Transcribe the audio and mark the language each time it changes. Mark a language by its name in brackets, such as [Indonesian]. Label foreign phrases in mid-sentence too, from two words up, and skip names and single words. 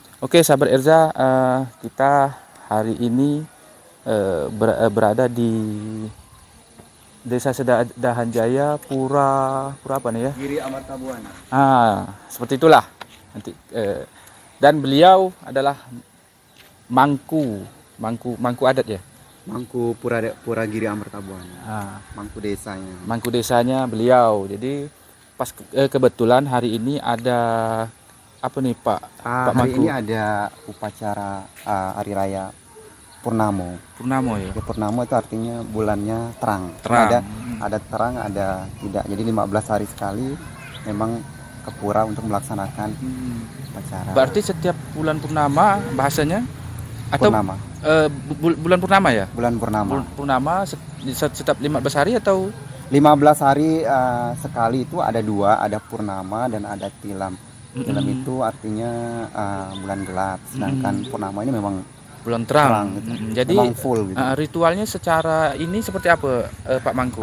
[Indonesian] Oke, sahabat Erza, kita hari ini berada di Desa Sedahan Jaya, Pura apa nih ya? Giri Amartabuana. Seperti itulah. Nanti dan beliau adalah mangku adat ya. Mangku Pura Giri Amartabuana. Mangku desanya. Mangku desanya beliau. Jadi pas kebetulan hari ini ada apa nih Pak? Pak Hari Mangku. ini ada upacara hari raya Purnamo. Purnamo ya. Purnamo itu artinya bulannya terang. Terang. Ada terang, ada tidak. Jadi 15 hari sekali memang ke pura untuk melaksanakan upacara. Berarti setiap bulan purnama bahasanya atau Purnama. Bulan purnama ya? Bulan purnama. Purnama setiap 15 hari atau 15 hari sekali itu ada dua, ada purnama dan ada tilam. Tilam itu artinya bulan gelap, sedangkan purnama ini memang bulan terang. gitu. Jadi memang full gitu. Ritualnya secara ini seperti apa Pak Mangku?